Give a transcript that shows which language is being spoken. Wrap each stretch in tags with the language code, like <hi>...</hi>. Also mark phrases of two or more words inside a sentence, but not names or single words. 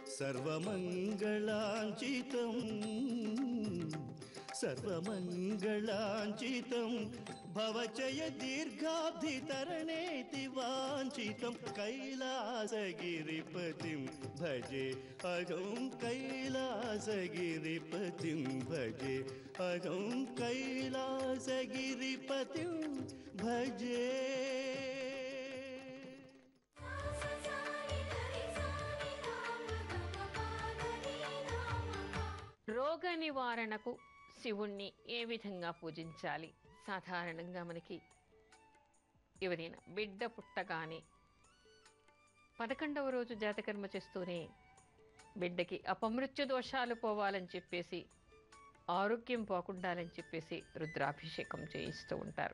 <sa>सर्वमङ्गलाञ्चितं भवचय दीर्घाब्धितरणेति वाञ्छितं कैलासगिरिपतिं भजे अहं कैलासगिरिपतिं भजे अहं कैलासगिरिपतिं भजे.</sa> <te>రోగ నివారణకు శివుణ్ణి ఏ విధంగా పూజించాలి? సాధారణంగా మనకి ఎవరైనా బిడ్డ పుట్టగానే 11వ రోజు జాతకర్మ చేస్తూనే బిడ్డకి అపమృత్యు దోషాలు పోవాలని చెప్పేసి, ఆరోగ్యం పోకుండాలని చెప్పేసి రుద్రాభిషేకం చేయిస్తూ ఉంటారు.</te>